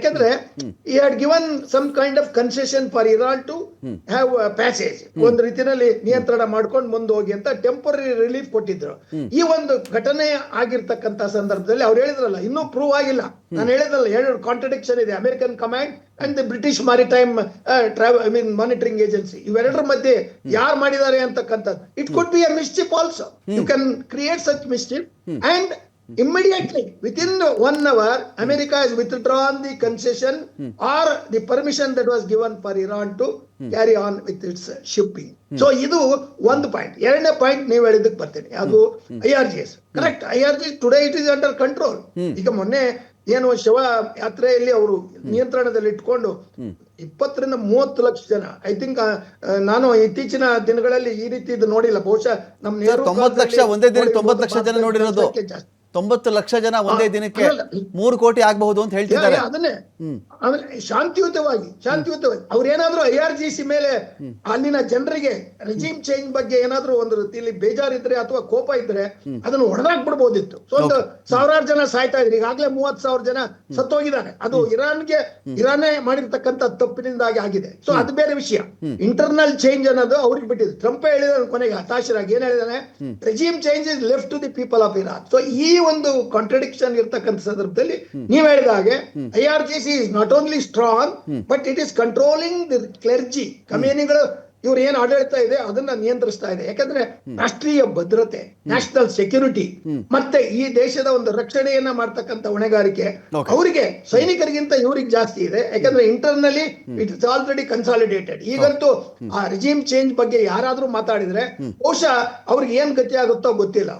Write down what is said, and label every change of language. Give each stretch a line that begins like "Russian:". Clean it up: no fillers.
English: ಯಾಕೆಂದ್ರೆ ಈ had given some kind of concession for Iran to have passage,
Kannada: ಒಂದು ರೀತಿಯಲ್ಲಿ ನಿಯಂತ್ರಣ ಮಾಡ್ಕೊಂಡು ಮುಂದೆ ಹೋಗಿ ಅಂತ ಟೆಂಪರರಿ ರಿಲೀಫ್ ಕೊಟ್ಟಿದ್ರು. ಈ ಒಂದು ಘಟನೆ ಆಗಿರ್ತಕ್ಕಂಥ ಸಂದರ್ಭದಲ್ಲಿ ಅವ್ರು ಹೇಳಿದ್ರಲ್ಲ, ಇನ್ನೂ ಪ್ರೂವ್ ಆಗಿಲ್ಲ. ನಾನು ಹೇಳಿದ್ರಲ್ಲ, 2 ಕಾಂಟ್ರಡಿಕ್ಷನ್ ಇದೆ, American command and the British maritime monitoring agency. ಇವೆರಡರ ಮಧ್ಯೆ ಯಾರು ಮಾಡಿದ್ದಾರೆ ಅಂತಕ್ಕಂಥದ್ದು.
English: It could be a mischief also. You can create such mischief and immediately within 1 hour America has withdrawn the concession or the permission that was given for Iran to carry on with its shipping.
Kannada: So ಇದು ಒಂದು point. ಎರಡನೇ point ನೀವು ಹೇಳಿದ್ದಕ್ಕೆ ಬರ್ತೀನಿ, ಅದು IRGS. Correct, IRGS
English: Today it is under control.
Kannada: ಈಗ ಮೊನ್ನೆ ಏನು ಶವ ಯಾತ್ರೆಯಲ್ಲಿ ಅವರು ನಿಯಂತ್ರಣದಲ್ಲಿ ಇಟ್ಕೊಂಡು 20 ರಿಂದ 30 ಲಕ್ಷ ಜನ, ಐ ಥಿಂಕ್ ನಾನು ಇತ್ತೀಚಿನ ದಿನಗಳಲ್ಲಿ ಈ ರೀತಿ ಇದು ನೋಡಿಲ್ಲ. ಬಹುಶಃ ನಮ್ಮ 90 ಲಕ್ಷ ಒಂದೇ ದಿನ 90 ಲಕ್ಷ ಜನ ನೋಡಿರೋದು. 90 ಲಕ್ಷ ಜನ ಒಂದೇ ದಿನಕ್ಕೆ 3 ಕೋಟಿ ಆಗಬಹುದು ಅಂತ ಹೇಳ್ತಿದ್ದಾರೆ. ಅದನ್ನೇ ಆಮೇಲೆ ಶಾಂತಿಯುತವಾಗಿ ಅವ್ರೇನಾದ್ರೂ IRGC ಮೇಲೆ ಅಲ್ಲಿನ ಜನರಿಗೆ ರೆಜಿಮ್ ಚೇಂಜ್ ಬಗ್ಗೆ ಏನಾದ್ರೂ ಒಂದು ರೀತಿಯಲ್ಲಿ ಬೇಜಾರಿದ್ರೆ ಅಥವಾ ಕೋಪ ಇದ್ರೆ ಅದನ್ನು ಹೊಡೆದಾಕ್ಬಿಡ್ಬೋದಿತ್ತು. ಸೊ ಒಂದು 1000 ಜನ ಸಾಯ್ತಾ ಇದ್ರು, ಈಗಾಗಲೇ 30,000 ಜನ ಸತ್ತೋಗಿದ್ದಾರೆ. ಅದು ಇರಾನೇ ಮಾಡಿರ್ತಕ್ಕಂಥ ತಪ್ಪಿನಿಂದಾಗಿ ಆಗಿದೆ. ಸೊ ಅದು ಬೇರೆ ವಿಷಯ. ಇಂಟರ್ನಲ್ ಚೇಂಜ್ ಅನ್ನೋದು ಅವ್ರಿಗೆ ಬಿಟ್ಟಿದ್ದು. ಟ್ರಂಪ್ ಹೇಳಿದ ಕೊನೆಗೆ ಹತಾಶರಾಗಿ ಏನ್ ಹೇಳಿದಾನೆ,
English: Regime change is left to the people of Iran.
Kannada: So ಈ ಒಂದು ಕಾಂಟ್ರಡಿಕ್ಷನ್ ಇರ್ತಕ್ಕಂಥ ಸಂದರ್ಭದಲ್ಲಿ ನೀವು ಹೇಳಿದಾಗೆ
English: IRGC is not only strong but it is controlling the clergy.
Kannada: ಕಮ್ಯುನಿಗಳು ಇವ್ರು ಏನ್ ಆಡಳಿತ ಇದೆ ಅದನ್ನ ನಿಯಂತ್ರಿಸ್ತಾ ಇದೆ. ಯಾಕಂದ್ರೆ ರಾಷ್ಟ್ರೀಯ ಭದ್ರತೆ, ನ್ಯಾಷನಲ್ ಸೆಕ್ಯೂರಿಟಿ ಮತ್ತೆ ಈ ದೇಶದ ಒಂದು ರಕ್ಷಣೆಯನ್ನ ಮಾಡ್ತಕ್ಕಂಥ ಹೊಣೆಗಾರಿಕೆ ಅವರಿಗೆ ಸೈನಿಕರಿಗಿಂತ ಇವ್ರಿಗೆ ಜಾಸ್ತಿ ಇದೆ. ಯಾಕಂದ್ರೆ internally
English: It is already consolidated.
Kannada: ಈಗಂತೂ ಆ ರಿಜಿಮ್ ಚೇಂಜ್ ಬಗ್ಗೆ ಯಾರಾದ್ರೂ ಮಾತಾಡಿದ್ರೆ ಬಹುಶಃ ಅವ್ರಿಗೆ ಏನ್ ಗತಿ ಆಗುತ್ತೋ ಗೊತ್ತಿಲ್ಲ.